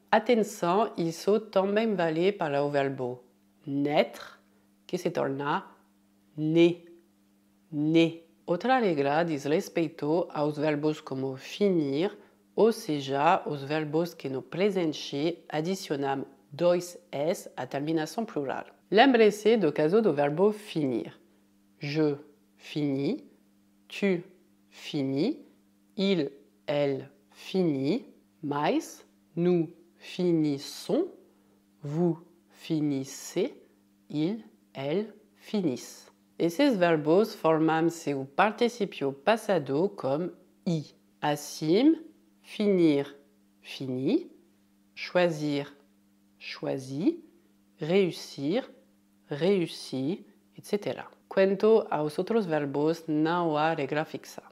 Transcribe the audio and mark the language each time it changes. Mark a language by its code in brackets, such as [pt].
[pt] Atenção, isso também vale para o verbo naître, que se torna né, né. Outra regra diz respeito aos verbos como finir, ou seja, os verbos que no presente adicionam dois s à terminação plural. Lembre-se do caso do verbo finir. [fr] Je finis, tu finis, il, elle finit, mais nous finissons, vous finissez, il, elle finissent. [pt] Esses verbos formam seu participio passado com i. Assim, [fr] finir, fini, choisir, choisi, réussir, réussi, [pt] etc. Quanto aos outros verbos, não há regra fixa.